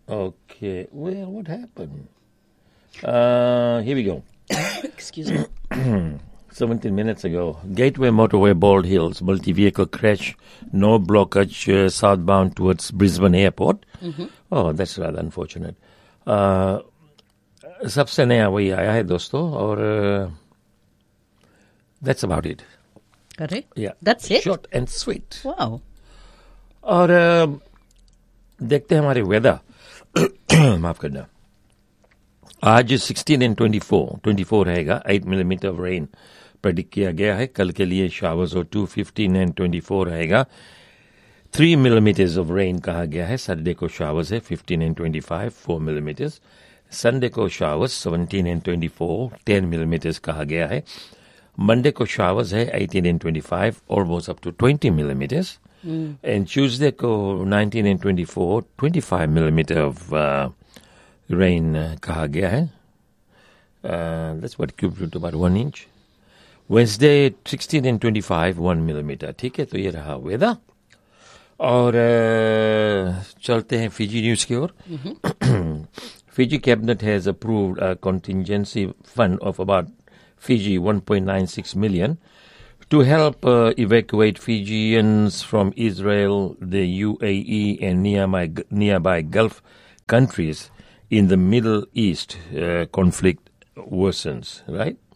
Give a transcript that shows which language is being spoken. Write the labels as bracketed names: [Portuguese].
[English] Okay. Well, what happened? Here we go. Excuse me. 17 minutes ago, Gateway Motorway, Bald Hills, multi-vehicle crash, no blockage southbound towards Brisbane Airport. Oh, that's rather unfortunate. [Hindi] सबसे नया वही आया है दोस्तों, और [English] That's about it. अरे, that's it, short and sweet. Wow. [Hindi] और देखते हैं हमारे वेदर, माफ करना, आज 16 and 24 रहेगा, 8 millimeter ऑफ रेन प्रेडिक्ट किया गया है, कल के लिए शावर्स और 2 15 and 24 रहेगा, 3 millimeters ऑफ रेन कहा गया है, सैटरडे को शावर्स है 15 and 25, 4 millimeters, संडे को शावर्स 17 and 24, 10 millimeters कहा गया है, मंडे को शावर्स है 18 and 25, [English] almost up to 20 millimeters, [Hindi] and Tuesday को 19 and 24, 25 millimeter ऑफ रेन कहा गया है, [English] that's what cubed about 1 inch, [Hindi] Wednesday 16 and 25, 1 millimeter, ठीक है, तो ये रहा वेदर। और चलते हैं फिजी न्यूज की ओर। [English] Fiji Cabinet has approved a contingency fund of about Fiji 1.96 million to help evacuate Fijians from Israel, the UAE and nearby Gulf countries in the Middle East conflict worsens, right?